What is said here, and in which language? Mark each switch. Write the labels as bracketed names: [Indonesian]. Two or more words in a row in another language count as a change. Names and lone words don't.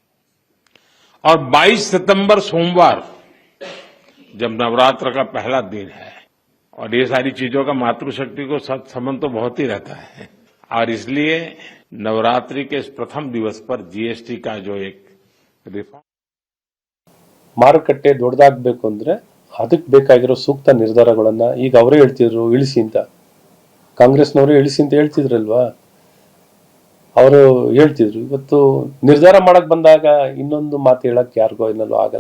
[Hindi] और 22 सितंबर सोमवार जब नवरात्र का पहला दिन है और ये सारी चीजों का मातृशक्ति को संबंध तो बहुत ही रहता है और इसलिए नवरात्रि के इस प्रथम दिवस पर जीएसटी का जो एक रिफॉर्म [Kannada] ಮಾರುಕಟ್ಟೆ ದೊಡ್ಡದಾಗಬೇಕು ಅಂದ್ರೆ ಅದಕ್ಕೆ ಬೇಕಾಗಿರೋ ಸೂಕ್ತ ನಿರ್ಧಾರಗಳನ್ನ ಈಗ ಅವರೇ ಹೇಳ್ತಿದ್ರು ಇಳಿಸಿ ಅಂತ, ಕಾಂಗ್ರೆಸ್ನವರು ಇಳಿಸಿ ಅಂತ ಹೇಳ್ತಿದ್ರಲ್ವಾ, ಅವರು ಹೇಳ್ತಿದ್ರು. ಇವತ್ತು ನಿರ್ಧಾರ ಮಾಡಕ್ ಬಂದಾಗ ಇನ್ನೊಂದು ಮಾತು ಹೇಳಕ್ ಯಾರಿಗೋ ಏನಲ್ಲೂ ಆಗಲ್ಲ.